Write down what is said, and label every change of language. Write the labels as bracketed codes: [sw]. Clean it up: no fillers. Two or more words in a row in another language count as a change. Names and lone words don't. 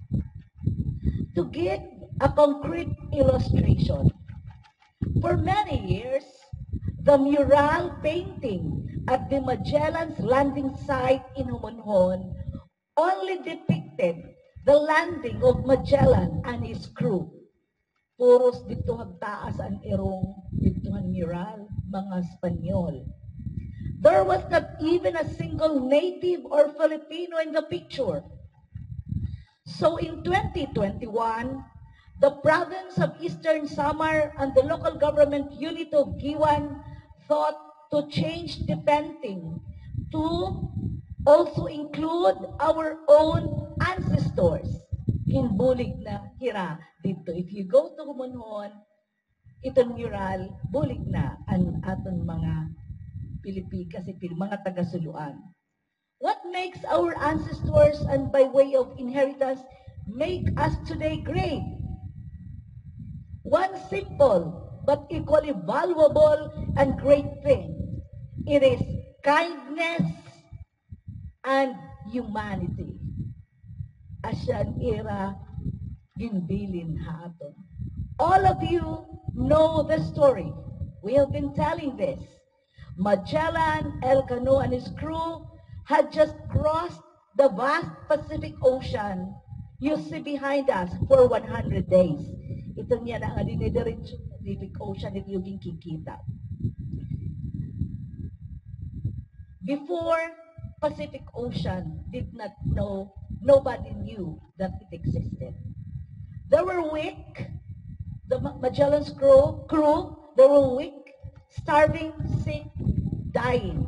[en] To give a concrete illustration, for many years, the mural painting at the Magellan's landing site in Homonhon only depicted the landing of Magellan and his crew. [war] Puros dito hagtaas ang irong ditohan mural, mga Espanyol. [en] There was not even a single native or Filipino in the picture. So in 2021, the province of Eastern Samar and the local government unit of Giwan thought to change the painting to also include our own ancestors. [war] Bulig na hira dito. [en] If you go to [war] Homonhon, itong mural, bulig na ang aton mga kasi mga taga-suluan. [en] What makes our ancestors and by way of inheritance make us today great? One simple but equally valuable and great thing. It is kindness and humanity. [war] Asyan era ginbilin haaton. [en] All of you know the story. We have been telling this. Magellan, Elcano, and his crew had just crossed the vast Pacific Ocean you see behind us for 100 days. [tl] Ito niya na ang dinidiretso Pacific Ocean at yung kikita. [en] Before Pacific Ocean did not know, nobody knew that it existed. They were weak, the Magellan's crew, they were weak, starving, sick, dying.